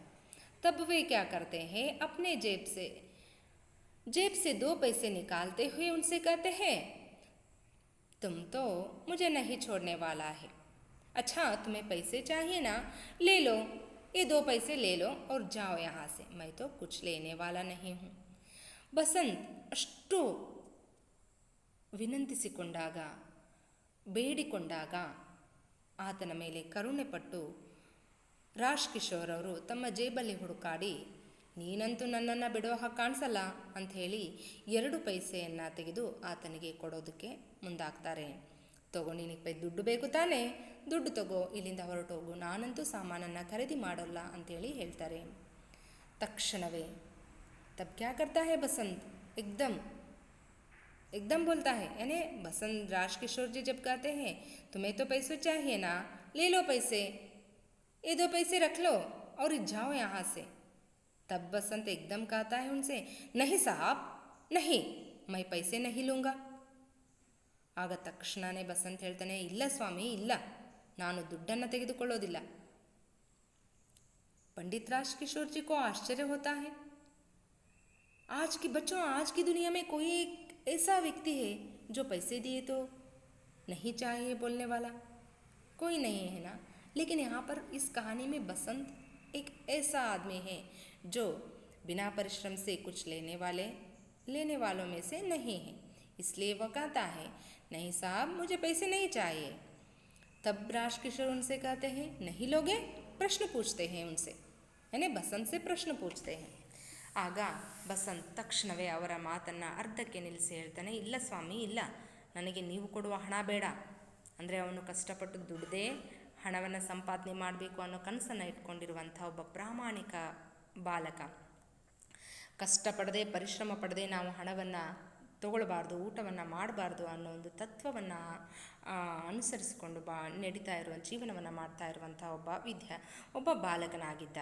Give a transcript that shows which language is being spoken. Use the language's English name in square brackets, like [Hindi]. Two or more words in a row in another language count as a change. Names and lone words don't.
[Hindi] तब वे क्या करते हैं, अपने जेब से 2 पैसे निकालते हुए उनसे कहते हैं, तुम तो मुझे नहीं छोड़ने वाला है, अच्छा तुम्हें पैसे चाहिए ना, ले लो ये 2 पैसे ले लो और जाओ यहाँ से, मैं तो कुछ लेने वाला नहीं हूँ. [Kannada] ಬಸಂತ್ ಅಷ್ಟು ವಿನಂತಿಸಿಕೊಂಡಾಗ, ಬೇಡಿಕೊಂಡಾಗ ಆತನ ಮೇಲೆ ಕರುಣೆ ಪಟ್ಟು ರಾಜ್ಕಿಶೋರ್ ಅವರು ತಮ್ಮ ಜೇಬಲ್ಲಿ ಹುಡುಕಾಡಿ, ನೀನಂತೂ ನನ್ನನ್ನು ಬಿಡೋ ಹಾಗೆ ಕಾಣಿಸಲ್ಲ ಅಂಥೇಳಿ 2 ಪೈಸೆಯನ್ನು ತೆಗೆದು ಆತನಿಗೆ ಕೊಡೋದಕ್ಕೆ ಮುಂದಾಗ್ತಾರೆ. ತಗೋ, ನಿನಗೆ ದುಡ್ಡು ಬೇಕು ತಾನೇ, ದುಡ್ಡು ತಗೋ, ಇಲ್ಲಿಂದ ಹೊರಟೋಗು, ನಾನಂತೂ ಸಾಮಾನನ್ನು ಖರೀದಿ ಮಾಡೋಲ್ಲ ಅಂಥೇಳಿ ಹೇಳ್ತಾರೆ. [Hindi] ತಕ್ಷಣವೇ तब क्या करता है बसंत, एकदम बोलता है, यानी बसंत राजकिशोर जी जब कहते हैं तुम्हें तो पैसे चाहिए ना, ले लो पैसे, ये 2 पैसे रख लो और जाओ यहाँ से. तब बसंत एकदम कहता है उनसे, नहीं साहब नहीं, मैं पैसे नहीं लूँगा. ಆಗ ತಕ್ಷಣವೇ ಬಸಂತ್ ಹೇಳ್ತಾನೆ, ಇಲ್ಲ ಸ್ವಾಮಿ ಇಲ್ಲ, ನಾನು ದುಡ್ಡನ್ನು ತೆಗೆದುಕೊಳ್ಳೋದಿಲ್ಲ. पंडित राजकिशोर जी को आश्चर्य होता है, आज की बच्चों, आज की दुनिया में कोई एक ऐसा व्यक्ति है जो पैसे दिए तो नहीं चाहिए बोलने वाला, कोई नहीं है ना. लेकिन यहाँ पर इस कहानी में बसंत एक ऐसा आदमी है जो बिना परिश्रम से कुछ लेने वालों में से नहीं है, इसलिए वह कहता है, नहीं साहब मुझे पैसे नहीं चाहिए. तब राजकिशोर उनसे कहते हैं, नहीं लोगे, प्रश्न पूछते हैं उनसे, यानी बसंत से प्रश्न पूछते हैं. [Kannada] ಆಗ ಬಸಂತ್ ತಕ್ಷಣವೇ ಅವರ ಮಾತನ್ನು ಅರ್ಧಕ್ಕೆ ನಿಲ್ಲಿಸಿ ಹೇಳ್ತಾನೆ, ಇಲ್ಲ ಸ್ವಾಮಿ ಇಲ್ಲ, ನನಗೆ ನೀವು ಕೊಡುವ ಹಣ ಬೇಡ. ಅಂದರೆ ಅವನು ಕಷ್ಟಪಟ್ಟು ದುಡ್ದೇ ಹಣವನ್ನು ಸಂಪಾದನೆ ಮಾಡಬೇಕು ಅನ್ನೋ ಕನಸನ್ನು ಇಟ್ಕೊಂಡಿರುವಂಥ ಒಬ್ಬ ಪ್ರಾಮಾಣಿಕ ಬಾಲಕ. ಕಷ್ಟಪಡದೆ ಪರಿಶ್ರಮ ಪಡದೆ ನಾವು ಹಣವನ್ನು ತಗೊಳ್ಬಾರ್ದು, ಊಟವನ್ನು ಮಾಡಬಾರ್ದು ಅನ್ನೋ ಒಂದು ತತ್ವವನ್ನು ಅನುಸರಿಸಿಕೊಂಡು ನಡೀತಾ ಇರುವ ಜೀವನವನ್ನು ಮಾಡ್ತಾ ಇರುವಂಥ ಒಬ್ಬ ಬಾಲಕನಾಗಿದ್ದ.